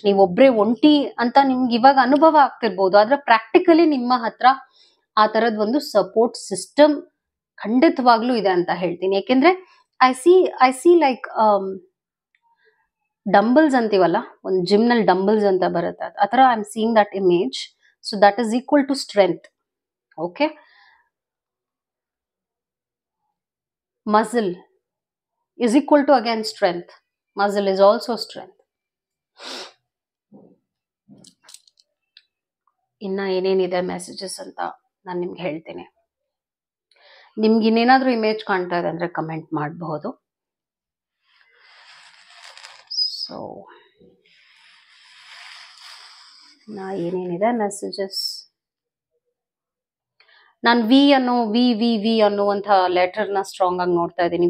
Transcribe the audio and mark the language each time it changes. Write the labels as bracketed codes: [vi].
[kn] ನೀವೊಬ್ರೇ ಒಂಟಿ ಅಂತ ನಿಮ್ಗೆ ಇವಾಗ ಅನುಭವ ಆಗ್ತಿರ್ಬೋದು, ಆದ್ರೆ ಪ್ರಾಕ್ಟಿಕಲಿ ನಿಮ್ಮ ಹತ್ರ ಆ ತರದ್ ಒಂದು ಸಪೋರ್ಟ್ ಸಿಸ್ಟಮ್ ಖಂಡಿತವಾಗ್ಲೂ ಇದೆ ಅಂತ ಹೇಳ್ತೀನಿ. ಯಾಕೆಂದ್ರೆ [en] I see like dumbbells [kn] ಅಂತೀವಲ್ಲ, ಒಂದು ಜಿಮ್ ನಲ್ಲಿ ಡಂಬಲ್ಸ್ ಅಂತ ಬರುತ್ತೆ, ಆತರ [en] I am seeing that image. So that is equal to strength. Okay, muscle is equal to again strength. Muscle is also strength. [kn] ಇನ್ನ ಏನೇನಿದೆ ಮೆಸೇಜಸ್ ಅಂತ ನಾನು ನಿಮ್ಗೆ ಹೇಳ್ತೀನಿ. ನಿಮ್ಗೆ ಇನ್ನೇನಾದ್ರೂ ಇಮೇಜ್ ಕಾಣ್ತಾ ಇದೆ ಅಂದ್ರೆ ಕಮೆಂಟ್ ಮಾಡಬಹುದು. ಸೊ ಏನೇನಿದೆ ಮೆಸೇಜಸ್, ನಾನು ವಿ ಅನ್ನುವಂಥ ಲೆಟರ್ ನ ಸ್ಟ್ರಾಂಗ್ ಆಗಿ ನೋಡ್ತಾ ಇದ್ದೀನಿ.